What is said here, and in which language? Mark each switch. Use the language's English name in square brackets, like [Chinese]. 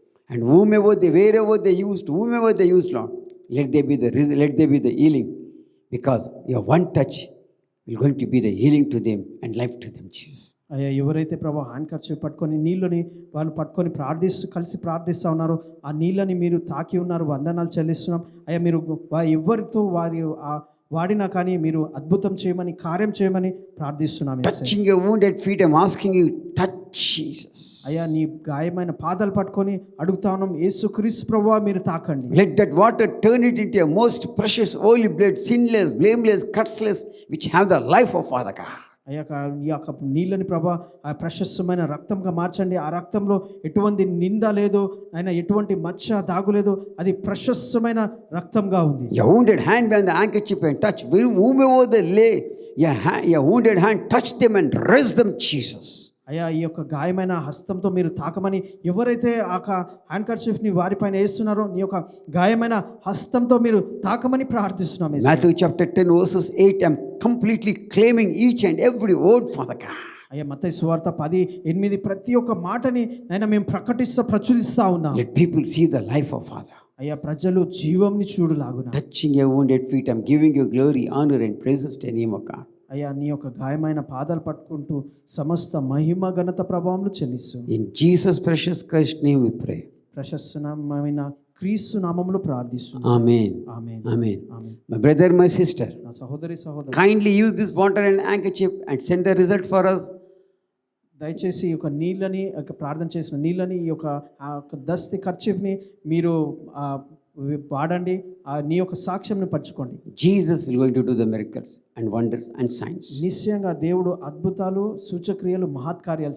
[English] And wherever they used, Lord, let there be the healing, because your one touch will going to be the healing to them and life to them, Jesus. [Telugu] అయ్యా ఎవరైతే ప్రభా hand kerchief పట్టుకొని నీళ్ళని వాళ్ళు పట్టుకొని కలిసి ప్రార్థిస్తూ ఉన్నారో ఆ నీళ్ళని మీరు తాకి ఉన్నారు, వందనాలు చెల్లిస్తున్నాం. అయ్యా మీరు ఎవరితో వాడినా కానీ మీరు అద్భుతం చేయమని కార్యం చేయమని ప్రార్థిస్తున్నాం. [English] Touching your wounded feet, I'm asking you, touch, Jesus. [Telugu] అయ్యా నీ గాయమైన పాదాలు పట్టుకొని అడుగుతా ఉన్నాం, యేసుక్రీస్తు ప్రభువా మీరు తాకండి. [English] Let that water turn it into a most precious holy blood, sinless, blameless, cutsless, which have the life of Father God. [Telugu] ఈ యొక్క నీళ్ళని ప్రభా ఆ ప్రశస్తమైన రక్తంగా మార్చండి. ఆ రక్తంలో ఎటువంటి నింద లేదు ఆయన, ఎటువంటి మచ్చ దాగులేదు, అది ప్రశస్తమైన రక్తంగా ఉంది. [English] Your wounded hand behind the handkerchief and touch whomever they lay. Your wounded hand touch them and raise them, Jesus. [Telugu] అయ్యా ఈ యొక్క గాయమైన హస్తంతో మీరు తాకమని, ఎవరైతే ఆ హ్యాండ్ కర్చీఫ్ని వారిపైన వేస్తున్నారో నీ యొక్క గాయమైన హస్తంతో మీరు తాకమని ప్రార్థిస్తున్నాం. [English] Matthew chapter 10 verses 8, I'm completely claiming each and every word, Father God. [Telugu] అయ్యా మత్తయి సువార్త 10:8 ప్రతి ఒక్క మాటని నైనా మేము ప్రచురిస్తా ఉన్నాం. [English] Let people see the life of Father. [Telugu] అయ్యా ప్రజలు జీవంని చూడులాగున [English] Touching your wounded feet, I'm giving you glory, honor and praises to the name of God. [Telugu] అయ్యా నీ యొక్క గాయమైన పాదాలు పట్టుకుంటూ సమస్త మహిమ ఘనత ప్రభావములు చెల్లిస్తూ [English] In Jesus' precious Christ's name we pray. [Telugu] ప్రశస్తమైన క్రీస్తు నామములో ప్రార్థిస్తున్నాం. [English] Amen. [Telugu] Amen. [English] Amen. [Telugu] Amen. [English] My brother, my sister, [Telugu] నా సహోదరి [English] kindly use this water and handkerchief and send the result for us. [Telugu] దయచేసి ఈ యొక్క నీళ్ళని, ప్రార్థన చేసిన నీళ్ళని, ఈ యొక్క ఆ యొక్క దస్తి కర్చీఫ్ని మీరు వాడండి. నీ యొక్క సాక్ష్యంని పంచుకోండి. [English] Jesus will going to do the miracles and wonders and signs. [Telugu] నిశ్చయంగా దేవుడు అద్భుతాలు, సూచక్రియలు, మహత్కార్యాలు